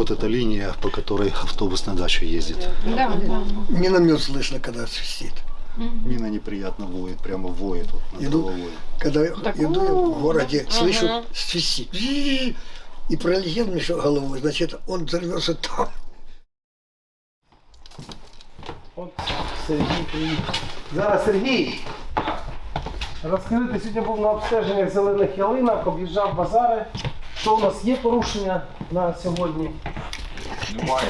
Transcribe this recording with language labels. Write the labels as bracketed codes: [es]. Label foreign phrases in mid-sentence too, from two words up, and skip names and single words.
[ru] вот эта линия, по которой автобус на дачу ездит. Да, да. Не на мед слышно, когда свистит. Мина неприятно воет, прямо воет вот над Иду. головой. Когда Так, иду я в городе, слышу, ага. свистит. И пролетел между головой, значит, он взорвется там. [uk] От Сергій приїхав. Зараз Сергій. Розкажи, ти сьогодні був на обстеженнях зелених ялинок, об'їжджав базари. Що у нас є порушення на сьогодні? Немає.